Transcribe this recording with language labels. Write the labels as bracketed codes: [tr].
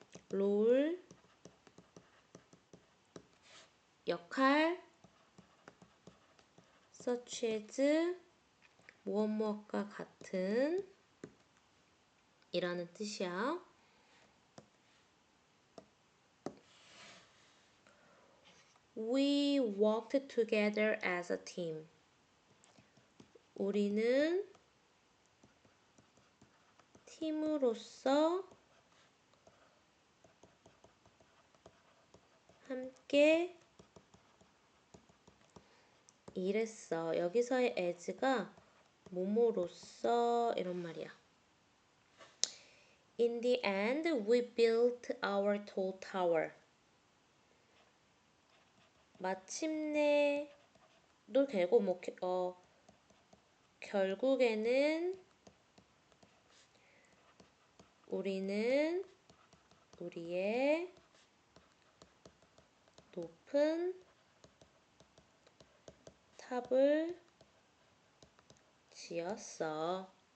[ko] 롤 역할 [en] such as [ko] 무엇무엇과 같은 이라는 뜻이야. [en] We worked together as a team. [ko] 우리는 팀으로서 함께 일했어. 여기서의 as가 뭐뭐로서 이런 말이야. [en] In the end, we built our tall tower. [ko] 마침내도 되고 결국에는 우리는 우리의 높은 탑을 지었어.